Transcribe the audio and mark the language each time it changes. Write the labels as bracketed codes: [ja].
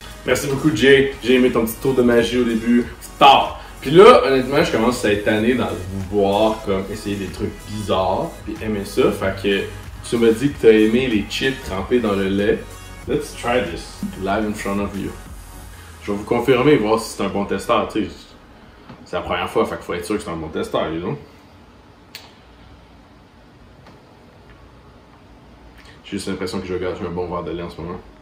[fr] Merci beaucoup, Jay. J'ai aimé ton petit tour de magie au début. Tard. Puis là, honnêtement, je commence à être tanné dans vous voir comme essayer des trucs bizarres, puis aimer ça. Fait que tu m'as dit que tu as aimé les chips trempés dans le lait. [en] Let's try this live in front of you. [fr] Je vais vous confirmer, voir si c'est un bon testeur. Tu sais, c'est la première fois, fait qu'il faut être sûr que c'est un bon testeur, you know? J'ai juste l'impression que je gâche un bon verre de lait en ce moment.